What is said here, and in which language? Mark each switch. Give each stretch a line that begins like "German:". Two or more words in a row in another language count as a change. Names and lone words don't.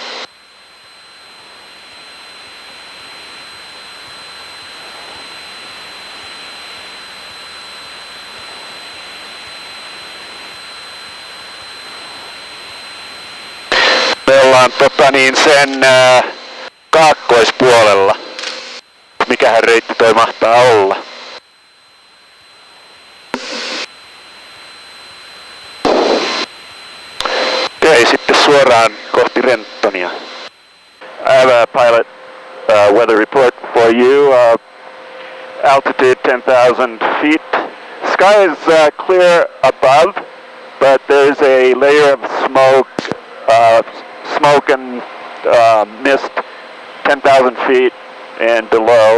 Finnish: Me ollaan sen kaakkoispuolella. Mikähän reitti toi mahtaa olla? Okei, sitten suoraan kohti Rentonia.
English: I have a pilot weather report for you. Altitude 10,000 feet. Sky is clear above, but there's a layer of smoke and mist 10,000 feet and below.